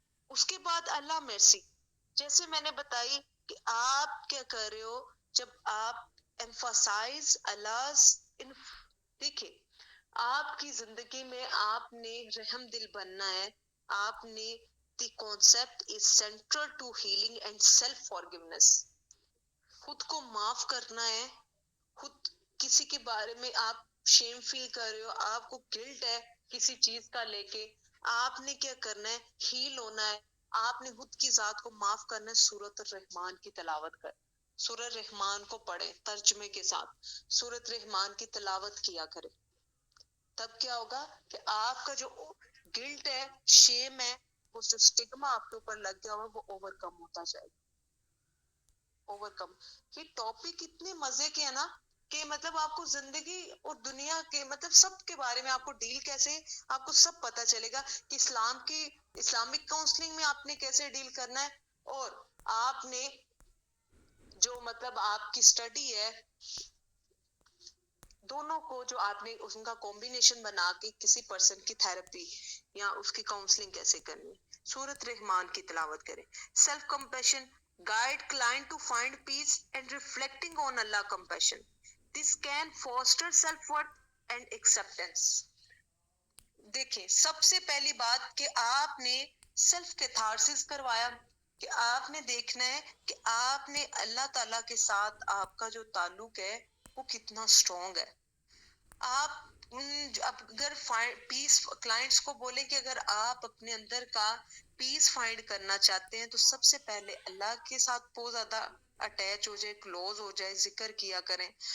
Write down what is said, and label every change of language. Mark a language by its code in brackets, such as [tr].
[ur] اس کے بعد اللہ مرسی، جیسے میں نے بتائی کہ آپ کیا کر رہے ہو جب آپ [en] emphasize Allah's [ur] دیکھیں آپ کی زندگی میں آپ نے رحم دل بننا ہے. آپ نے [en] the concept is central to healing and self forgiveness. [ur] خود کو معاف کرنا ہے. خود کسی کے بارے میں آپ شیم فیل کر رہے ہو، آپ کو گلٹ ہے کسی چیز کا لے کے، آپ نے کیا کرنا ہے، ہیل ہونا ہے. آپ نے خود کی ذات کو معاف کرنا ہے. سورۃ الرحمان کی تلاوت کر، سورۃ رحمان کو پڑھیں ترجمے کے ساتھ، سورۃ رحمان کی تلاوت کیا کریں. تب کیا ہوگا کہ آپ کا جو گلٹ ہے، شیم ہے، وہ جو سٹگما آپ کے اوپر لگ گیا ہوا وہ اوور کم ہوتا جائے گا. اوور کم. یہ ٹاپک اتنے مزے کے ہیں نا کہ مطلب آپ کو زندگی اور دنیا کے مطلب سب کے بارے میں آپ کو ڈیل کیسے، آپ کو سب پتا چلے گا کہ اسلام کی اسلامک کاؤنسلنگ میں آپ نے کیسے ڈیل کرنا ہے، اور آپ نے جو مطلب آپ کی سٹڈی ہے دونوں کو جو آپ نے ان کا کمبینیشن بنا کے کسی پرسن کی تھراپی یا اس کی کاؤنسلنگ کیسے کرنی. سورۃ رحمان کی تلاوت کریں. [en] Self compassion guide client to find peace and reflecting on Allah compassion. This can foster self-worth and acceptance. [ur] دیکھیں سب سے پہلی بات کہ آپ نے سیلف کیتھارسس کروایا، کہ آپ نے دیکھنا ہے کہ آپ نے اللہ تعالیٰ کے ساتھ آپ کا جو تعلق ہے وہ کتنا اسٹرانگ ہے. آپ اگر پیس کلائنٹس کو بولیں کہ اگر آپ اپنے اندر کا پیس فائنڈ کرنا چاہتے ہیں تو سب سے پہلے اللہ کے ساتھ بہت زیادہ اٹیچ ہو جائے، کلوز ہو جائے، ذکر کیا کریں.